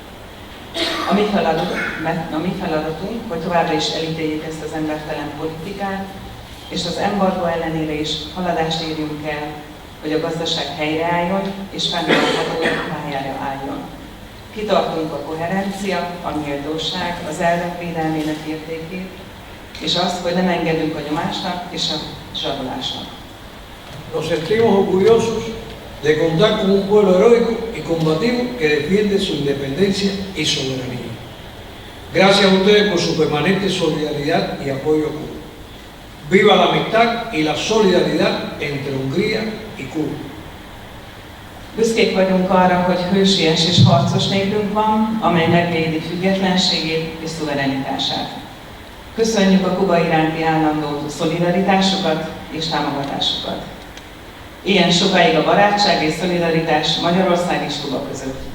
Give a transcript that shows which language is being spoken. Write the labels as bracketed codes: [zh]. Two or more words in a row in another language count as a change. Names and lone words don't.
[hu] A mi feladatunk, hogy továbbra is elítéljük ezt az embertelen politikát, és az embargó ellenére is haladást érjünk el, hogy a gazdaság helyreálljon és fenntartható pályára álljon. Kitartunk a koherencia, a méltóság, az elvek védelmének értékét, és azt, hogy nem engedünk a nyomásnak és a zsarolásnak. [es] Nos sentimos orgullosos de contar con un pueblo heroico y combativo que defiende su independencia y soberanía. Gracias a ustedes por su permanente solidaridad y apoyo a Cuba. Viva la amistad y la solidaridad entre Hungría y Cuba. [hu] Büszkék vagyunk arra, hogy hősies és harcos népünk van, amely megvédi függetlenségét és szuverenitását. Köszönjük a Kuba iránti állandó szolidaritásukat és támogatásukat. Ilyen sokáig a barátság és szolidaritás Magyarország és Kuba között.